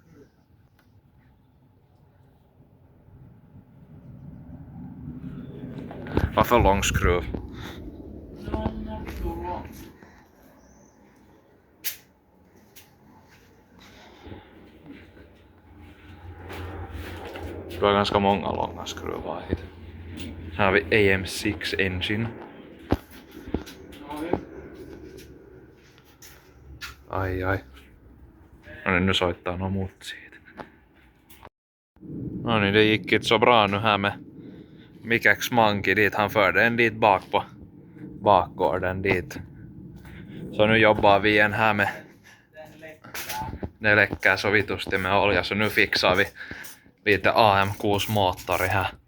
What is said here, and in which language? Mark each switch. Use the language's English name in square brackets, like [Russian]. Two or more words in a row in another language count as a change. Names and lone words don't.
[Swedish] Varför lång skruv? Lång. Du har ganska många långa skruvar hit. Här har vi AM6 engine. [Finnish] Ai. No niin, nu soittaa no mut siitä. No niin, [Swedish] det gick inte så bra nu här med Mikex Monkey dit. Han förde en dit bak på bakgården dit. Så nu jobbar vi igen här med... Det läcker så vitusti med olja, så nu fixar vi lite AM6-moottori här.